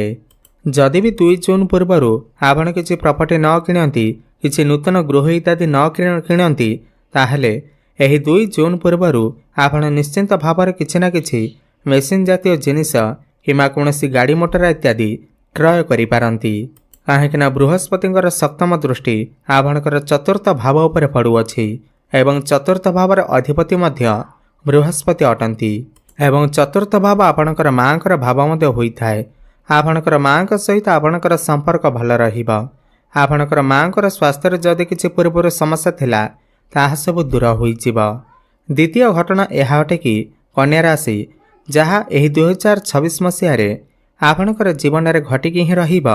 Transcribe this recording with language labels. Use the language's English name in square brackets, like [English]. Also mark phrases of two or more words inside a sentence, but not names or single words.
[Odia] ଯଦି ଭି 2 ଜୁନ ପୂର୍ବରୁ ଆପଣ କିଛି ପ୍ରପର୍ଟି ନ କିଣନ୍ତି, କିଛି ନୂତନ ଗୃହ ଇତ୍ୟାଦି ନ କିଣନ୍ତି, ତାହାହେଲେ ଏହି 2 ଜୁନ ପୂର୍ବରୁ ଆପଣ ନିଶ୍ଚିନ୍ତ ଭାବରେ କିଛି ନା କିଛି ମେସିନ ଜାତୀୟ ଜିନିଷ କିମ୍ବା କୌଣସି ଗାଡ଼ି ମୋଟର ଇତ୍ୟାଦି କ୍ରୟ କରି ପାରନ୍ତି। କାହିଁକିନା ବୃହସ୍ପତିଙ୍କର ସପ୍ତମ ଦୃଷ୍ଟି ଆପଣଙ୍କର ଚତୁର୍ଥ ଭାବ ଉପରେ ପଡୁଅଛି ଏବଂ ଚତୁର୍ଥ ଭାବର ଅଧିପତି ମଧ୍ୟ ବୃହସ୍ପତି ଅଟନ୍ତି ଏବଂ ଚତୁର୍ଥ ଭାବ ଆପଣଙ୍କର ମାଙ୍କର ଭାବ ମଧ୍ୟ ହୋଇଥାଏ। ଆପଣଙ୍କର ମାଙ୍କ ସହିତ ଆପଣଙ୍କର ସମ୍ପର୍କ ଭଲ ରହିବା। ଆପଣଙ୍କର ମାଙ୍କର ସ୍ୱାସ୍ଥ୍ୟ ରେ ଯଦି କିଛି ପୂର୍ବରୁ ସମସ୍ୟା ଥିଲା ତାହା ସବୁ ଦୂର ହୋଇଯିବା। ଦ୍ୱିତୀୟ ଘଟଣା ଏହା ଅଟେ କି କନ୍ୟା ରାଶି ଯାହା ଏହି 2026 ମସିହା ରେ ଆପଣଙ୍କର ଜୀବନ ରେ ଘଟିକି ହିଁ ରହିବା।